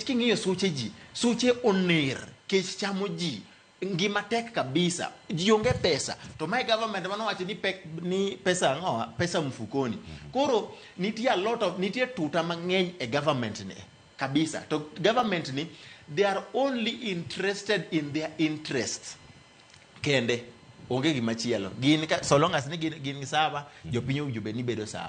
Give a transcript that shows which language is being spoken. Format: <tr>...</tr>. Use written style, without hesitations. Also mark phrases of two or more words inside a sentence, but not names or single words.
<luo>king'iyo suche oner kech chamo ji ngima tek kabisa ji onge pesa to</luo> <en>my government</en> <luo>mano wacho ni pesa mfukoni koro nitie tuta mang'eny e government ne kabisa to government ni</luo> <en>they are only interested in their interests</en> <luo>kende onge gimachielo gin</luo> <en>so long as</en> <luo>ni gin sawa jopiny owinjo ni bedo sawa.</luo>